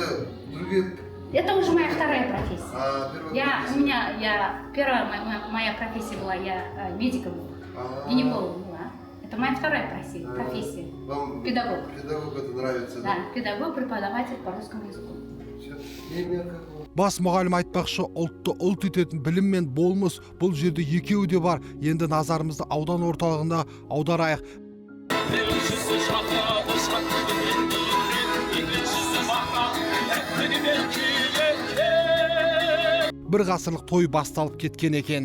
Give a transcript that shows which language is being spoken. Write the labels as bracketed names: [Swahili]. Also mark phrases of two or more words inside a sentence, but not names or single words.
[Russian] Раньше другие Это уже моя вторая профессия. Первая моя профессия была, я медиком была, гинеколог была. Это моя вторая профессия. Вам Педагог. Педагог это нравится, Да, педагог, преподаватель по русскому языку. [Kazakh] Бас мұғалім айтпақшы, ұлтты ұлт ететін білім мен болмыс бұл жерде екеуі де бар. Енді назарымызды аудан орталығында аударайық. Бір ғасырлық той басталып кеткен екен.